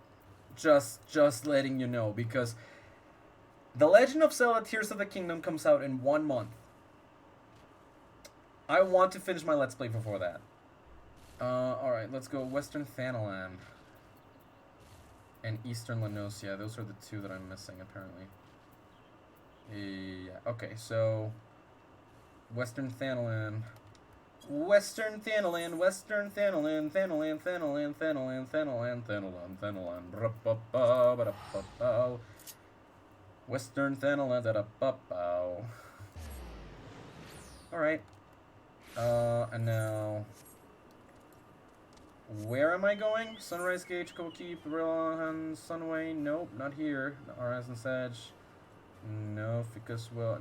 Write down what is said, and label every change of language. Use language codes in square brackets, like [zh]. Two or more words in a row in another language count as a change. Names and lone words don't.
[en] Just letting you know, because The Legend of Zelda Tears of the Kingdom comes out in 1 month. I want to finish my Let's Play before that. Alright, let's go Western Thanalan and Eastern Lanosia. Those are the 2 that I'm missing, apparently. Yeah, okay, so Western Thanalan. Western Thanalan, Western Thanalan, Thanalan, Thanalan, Thanalan, Thanalan, Thanalan, Thanalan, Western Thanalan, da-da-ba-bow. Alright. And now, where am I going? Sunrise Gate, Kokeep, Rillahan, Sunway. Nope, not here. The Horizon's Edge. No, Ficuswell.